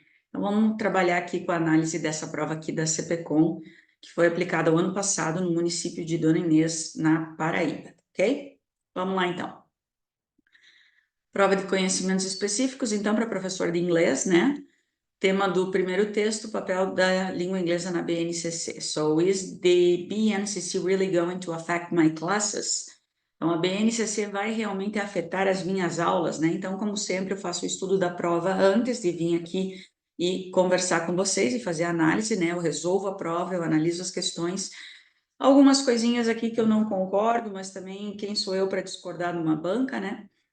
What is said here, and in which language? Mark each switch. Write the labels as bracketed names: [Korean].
[Portuguese] Então vamos trabalhar aqui com a análise dessa prova aqui da CPCOM, que foi aplicada o ano passado no município de Dona Inês, na Paraíba, ok? Vamos lá então. Prova de conhecimentos específicos, então, para professor de inglês, né? Tema do primeiro texto, papel da língua inglesa na BNCC. [English] So, is the BNCC really going to affect my classes? [Portuguese] Então, a BNCC vai realmente afetar as minhas aulas, né? Então, como sempre, eu faço o estudo da prova antes de vir aqui e conversar com vocês e fazer a análise, né? Eu resolvo a prova, eu analiso as questões. Algumas coisinhas aqui que eu não concordo, mas também quem sou eu para discordar numa banca, né?